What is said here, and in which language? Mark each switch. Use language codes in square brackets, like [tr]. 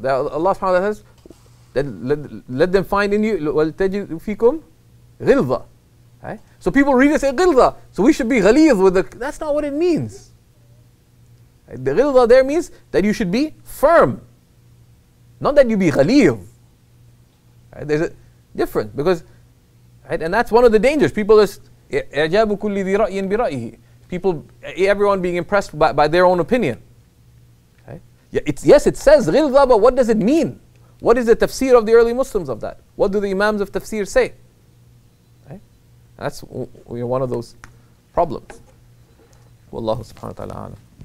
[en] That Allah subhanahu wa ta'ala says, let them find in you [ar] وَلْتَجِدْ فِيكُمْ غِلْظَةً. [en] Right? So people read it and say غِلْظَة, so we should be ghalidh with the, that's not what it means. Right? The غِلْظَة there means that you should be firm, not that you be ghalidh. Right? There's a difference, because, right? And that's one of the dangers. People is [ar] إعجاب كل ذي رأي برأيه. [en] People, everyone being impressed by their own opinion. Okay? Yeah, yes, it says ghilza, but what does it mean? What is the tafsir of the early Muslims of that? What do the imams of tafsir say? Okay? That's one of those problems. Wallahu subhanahu wa ta'ala alam.